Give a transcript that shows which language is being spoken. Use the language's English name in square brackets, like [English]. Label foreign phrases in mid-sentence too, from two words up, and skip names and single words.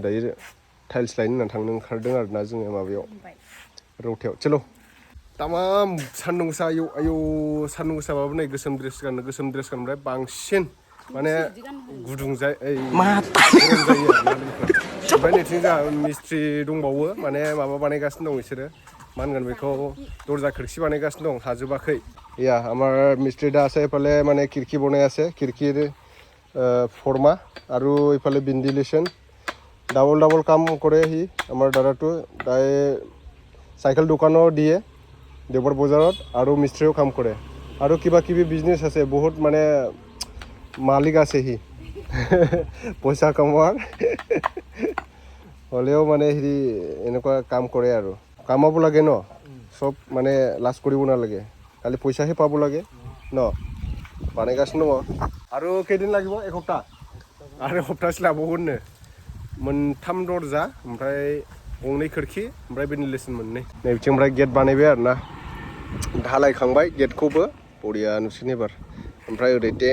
[Bodo] दायो टाइल्स लायनो होननानै थांनो ओंखारदों आरो ना जोङो माबायाव रौतायाव चलो तामाम सान्दुं गोसा आयौ सान्दुं गोसाबाबो नै गोसोम ड्रेस गानबाथाय बांसिन माने गुदुं जायो गरम जायो आरो ना ओमफ्राय नैथिं जोंहा मिस्ट्रि दंबावो माने माबा बानायगासिनो दं बिसोरो मा होनगोन बेखौ दरजा खोरखि बानायगासिनो दं हाजोबाखै या [Assamese] আমাৰ মিস্ত্রি দা আছে এফালে মানে খিড়কি বনাই আছে খিড়কিৰ ফৰ্মা আৰু এফালে ভেন্টিলেশ্যন ডাবল কাম কৰে সি আমাৰ দাদাটো তাই চাইকেল দোকানো দিয়ে দেৱৰ বজাৰত আৰু মিস্ত্রিও কাম কৰে আৰু কিবা কিবি বিজনেছ আছে বহুত মানে মালিক আছে সি পইচা কামোৱাৰ হ'লেও মানে সি এনেকুৱা কাম কৰে আৰু কামাব লাগে ন [Bodo] সব মানে লাজ কৰিব নালাগে খালি পইচাহে পাব লাগে ন বানাयगासिनो दङ आरो केदिन লাগিব एक हप्ता आरो हप्तासे लाबावगोननो मोनथाम दरजा ओमफ्राय गंनै खोरखि ओमफ्राय भेन्टिलेसन मोननै नै बिथिं ओमफ्राय गेट बानायबाय आरो ना ढालायखांबाय गेटखौबो बरिया नुसिगोन एबार ओमफ्राय ओरै